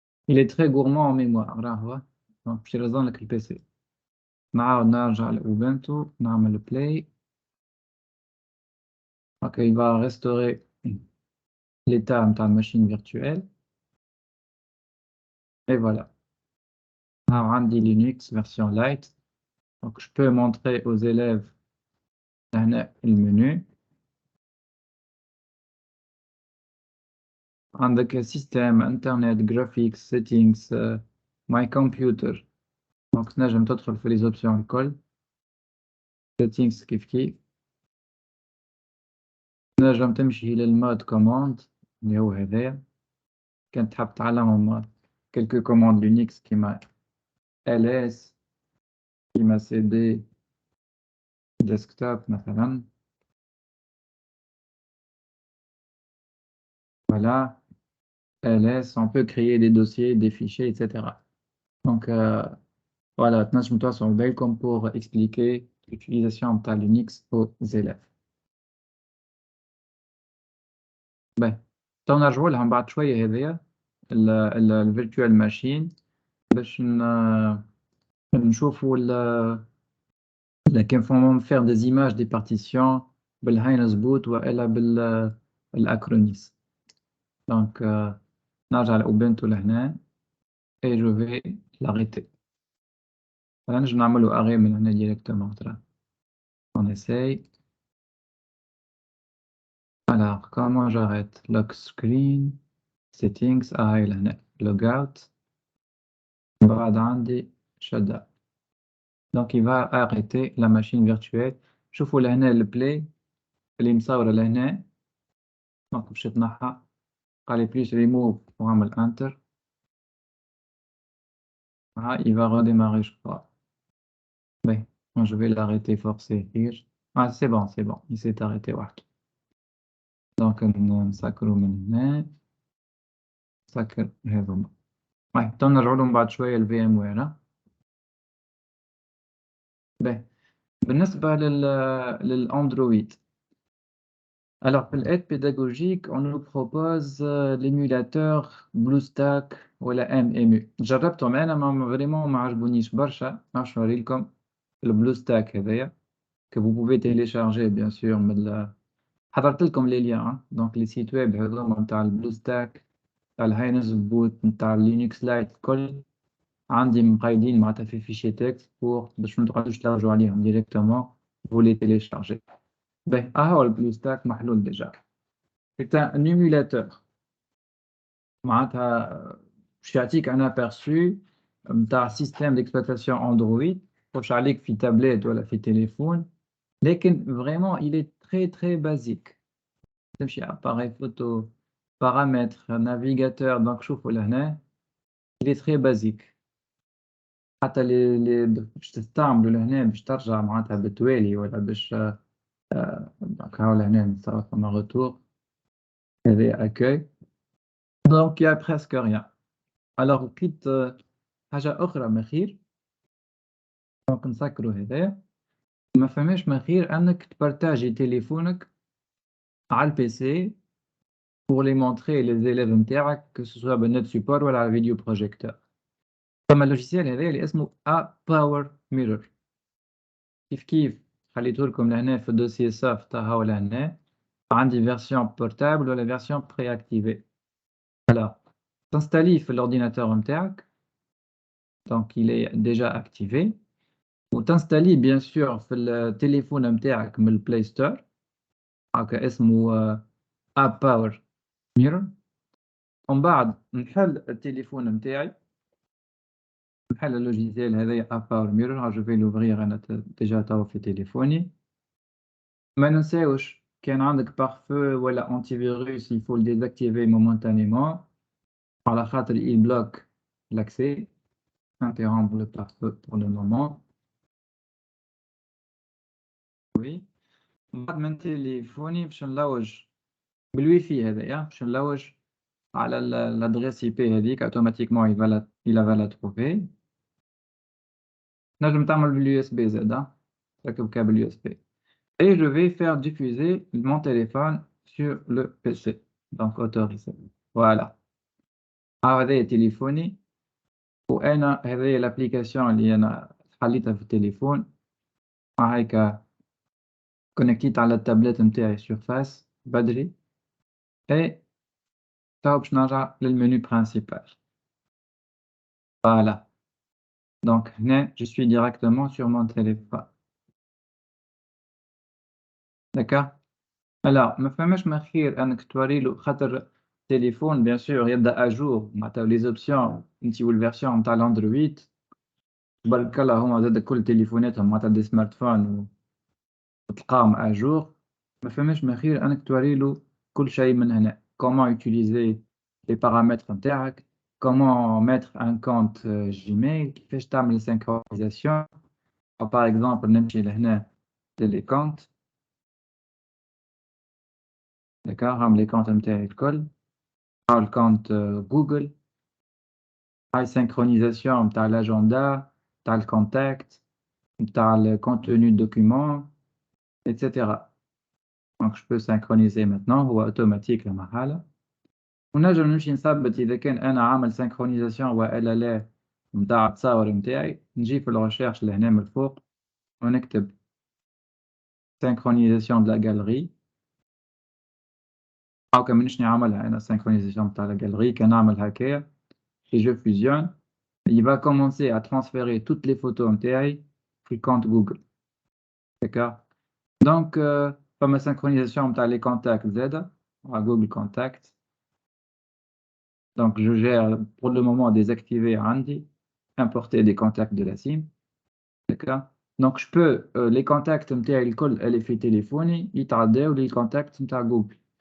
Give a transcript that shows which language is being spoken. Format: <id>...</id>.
<fr>il est très gourmand en mémoire</fr> <ar>راهو دونك باش يرزنلك البي سي نعاود نرجع لأوبنتو نعمل بلاي هاكا</ar> <fr>il va restaurer l'état</fr> <ar>نتاع الماشين virtuelle et voilà ها عندي لينكس version light</ar> <fr>Donc, je peux montrer aux élèves le menu.</fr> <ar>عندك système, internet, graphics, settings, my computer. Donc, تنجم تدخل في</ar> <fr>les options</fr> <ar>الكل. settings كيف كيف. تنجم تمشي للمود command اللي هو هذايا. كان تحب تعلمهم</ar> <fr>quelques commandes Linux</fr> <ar>كيما ls كيما cd desktop مثلا.</ar> <fr>Voilà, ls, on peut créer des dossiers, des fichiers, etc. Donc, voilà,</fr> <ar>تنجم تواصل بينكم</ar> <fr>pour expliquer l'utilisation de Linux aux élèves.</fr> <ar>باهي تو نرجعوا لها من بعد شوية هذيا الفيرتوال ماشين باش نشوفوا كيف فهم</ar> <fr>faire des images des partitions</fr> <ar>بالهاينس بوت والا بالاكرونيس. دونك نرجع لأوبنتو لهنا</ar> <fr>et je vais l'arrêter.</fr> <ar>Voilà, نجم نعملو arrêt من هنا directement.</ar> <fr>On essaye. Alors, comment j'arrête?</fr> <ar>Lock screen, settings, هاي لهنا logout. بعد عندي shutdown.</ar> <fr>Donc, il va arrêter la machine virtuelle.</fr> <ar>شوفوا لهنا البلاي اللي مصورة لهنا. Donc, باش تنحى قال لي plus remove وعمل enter.</ar> <fr>Ah, il va redémarrer, je crois. Oui, moi je vais l'arrêter forcer</fr> <en>here.</en> <fr>Ah, c'est bon, il s'est arrêté.</fr> <ar>واحد. Donc, نسكرو من هنا. نسكر هذوما. Ouais, تو نرجعو لهم بعد شوية ال VMware. باهي بالنسبة للأندرويد.</ar> <fr>Alors, pour l'aide pédagogique, on nous propose l'émulateur BlueStack ou la MMU.</fr> <ar>جربتهم أنا ما vraiment ما عجبونيش برشا. باش نوريلكم البلوستاك هذايا</ar> <fr>que vous pouvez télécharger bien sûr</fr> <ar>من حضرت لكم</ar> <fr>les liens hein.</fr> <ar>Donc les sites web هذوما نتاع البلوستاك نتاع الهاينز بوت نتاع لينكس لايت الكل عندي مقيدين معناتها في فيشي تكست pour باش ما تقعدوش تلارجوا عليهم</ar> <fr>directement vous les téléchargez.</fr> <ar>باهي هو البلوستاك محلول ديجا.</ar> <fr>C'est un émulateur.</fr> <ar>معناتها باش يعطيك ان aperçu نتاع سيستم ديكسبلويتاسيون اندرويد تخش عليك في تابلت ولا في تليفون. لكن vraiment</ar> <fr>il est très basique.</fr> <ar>تمشي</ar> <fr>appareil photo paramètres navigateur. donc</fr> <ar>شوفوا لهنا</ar> <fr>il est très basique.</fr> <ar>حتى باش تستعملوا لهنا باش ترجع معناتها بالتوالي ولا باش donc هاو لهنا صار فما retour هذا accueil.</ar> <fr>donc il y a presque rien.</fr> <ar>alors لقيت حاجة أخرى مخير. دونك نسكرو هذايا. ما فماش مخير أنك تبارتاجي تليفونك على البيسي</ar> <fr>pour les montrer les élèves</fr> <ar>نتاعك</ar> <fr>que ce soit</fr> <ar>بالنت سيبور ولا على فيديو بروجيكتور. فما اللوجيسيال هذايا اللي اسمه Power Mirror. كيف خليته لكم لهنا في الدوسيي سوفت هاو لهنا. عندي فيرسيون بورتابل ولا فيرسيون بري اكتيفي.</ar> <fr>alors</fr> <ar>تنستاليه في الأورديناتور نتاعك.</ar> <fr>donc il est déjà activé.</fr> <ar>وتنستاليه bien sûr في التليفون نتاعك من البلاي ستور. هاكا اسمه Power Mirror. ومن بعد نحل التليفون نتاعي. نحل اللوجيسيال هذايا Power Mirror.</ar> <fr>je vais l'ouvrir</fr> <ar>أنا</ar> <fr>déjà</fr> <ar>توا في تليفوني. ما ننساوش كان عندك</ar> <fr>pare-feu</fr> <ar>ولا</ar> <fr>anti virus il faut le désactiver momentanément</fr> <ar>على خاطر</ar> <fr>il bloque l'accès. interrompre le pare-feu pour le moment. oui.</fr> <ar>بعد من تليفوني باش نلوج بالوي في هذايا باش نلوج على l'adresse IP هذيك</ar> <fr>automatiquement il va la trouver.</fr> <ar>نجم تعمل باليو اس بي زادا تركب كابل يو اس بي.</ar> <fr>et je vais faire diffuser mon téléphone sur le PC. donc autorisé. voilà.</fr> <ar>هذا تليفوني وأنا هذه الابليكاسيون اللي أنا حليتها في التليفون. هيك كونكتيت على التابلت نتاعي سيرفاس بدري. et تو باش نرجع للمنيو برينسيبال. فوالا</ar> <fr>Donc, je suis directement sur mon téléphone. D'accord? Alors,</fr> <ar>ما فماش ما خير أنك توري له خاطر تليفون bien sûr يبدأ à jour معناتها les options أنت والversion نتاع الأندرويد تبارك الله هما زاد كل تليفوناتهم معناتها دي سمارت فون وتلقاهم à jour ما فماش ما خير أنك توري له كل شيء من هنا</ar> <fr>comment utiliser les paramètres</fr> <ar>نتاعك</ar> <fr>comment mettre un compte Gmail</fr> <ar>كيفاش تعمل synchronisation par exemple نمشي لهنا</ar> <fr>les comptes d'accord</fr> <ar>هم</ar> <fr>les comptes</fr> <ar>نتاعي الكل</ar> <fr>le compte Google la synchronisation tu as l'agenda tu as le contact tu as le contenu de document etc. Donc je peux synchroniser maintenant</fr> <ar>هو automatique لمحالة ونجم نمشي نثبت إذا كان أنا عامل synchronisation وإلا لا متاع التصاور متاعي نجي في الريشيرش لهنا من الفوق ونكتب</ar> <fr>synchronisation de la galerie</fr> <ar>أو كمنش نعملها أنا synchronisation متاع la galerie كنعمل هكايا</ar> <fr>et je fusionne il va commencer à transférer toutes les photos MTI</fr> <ar>في compte Google.</ar> <fr>D'accord? Donc, pour ma synchronisation, tu as les contacts Z à Google Contacts. Donc, je gère pour le moment désactiver Andy, importer des contacts de la SIM. D'accord? Donc, je peux les contacts MTI</fr> <ar>الكل اللي في تليفوني يتعداو</ar> <fr>les contacts</fr> <ar>متاع</ar> <fr>Google.</fr>